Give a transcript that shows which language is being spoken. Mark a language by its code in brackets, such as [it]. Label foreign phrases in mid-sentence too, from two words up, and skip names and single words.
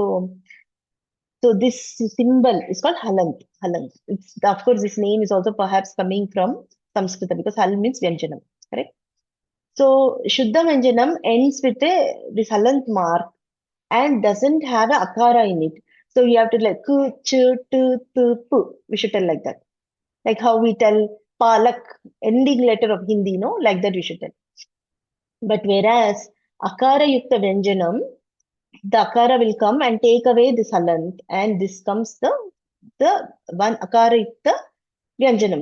[en] So this symbol is called halant. Halant. Of course, this name is also perhaps coming from Sanskrit because hal means Vyanjanam, correct? So [sa] Shuddha Vyanjanam [en] ends with this halant mark and doesn't have a akara in it. So you have to like ku, [sa] chu, tu, tu, pu. [en] We should tell like that. Like how we tell palak, ending letter of Hindi, no? Like that we should tell. But whereas [sa] akara yukta Vyanjanam, [en] the akara will come and take away this halant, and this comes the one akara yukta Vyanjanam.